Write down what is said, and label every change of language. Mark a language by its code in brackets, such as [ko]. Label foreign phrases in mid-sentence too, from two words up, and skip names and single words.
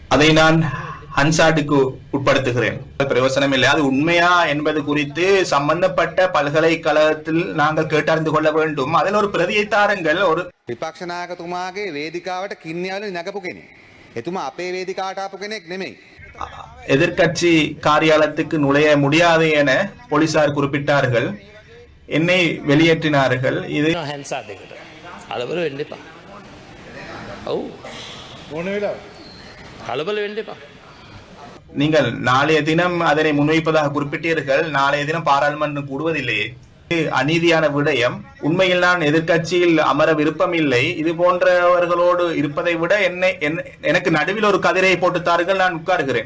[ta] அதை நான் ஹன்சாட்டுக்கு உட்படுத்துகிறேன். பிரயோசனம் இல்லை. அது உண்மையா என்பது குறித்து சம்பந்தப்பட்ட பல்கலைக்கழகத்தில் நாங்கள் கேட்டறிந்து கொள்ள வேண்டும். அதில் ஒரு பிரதியை தாருங்கள். ஒரு [si] විපක්ෂ නායකතුමාගේ වේදිකාවට කින්නියාවලින් නැගපු කෙනෙක්. එතුමා අපේ වේදිකාවට ආපු කෙනෙක් නෙමෙයි. [ta] எதிர்கட்சி காரியாலயத்துக்கு நுழைய முடியாது என போலீசார் குறிப்பிட்டார்கள். என்னை வெளியேற்றினார்கள். இது [si] කලබල වෙන්න එපා. ඔව්. මොන වෙලාව? කලබල වෙන්න එපා. [ta] நீங்கள் நாளைய தினம் அதனை முன்வைப்பதாக குறிப்பிட்டீர்கள். நாளைய தினம் பாராளுமன்றம் கூடுவதில்லையே. அநீதியான விடயம். உண்மையில் நான் எதிர்கட்சியில் அமர விருப்பம் இல்லை. இது போன்றவர்களோடு இருப்பதை விட எனக்கு நடுவில் ஒரு கதிரையை போட்டுத்தார்கள், நான் உட்காருகிறேன்.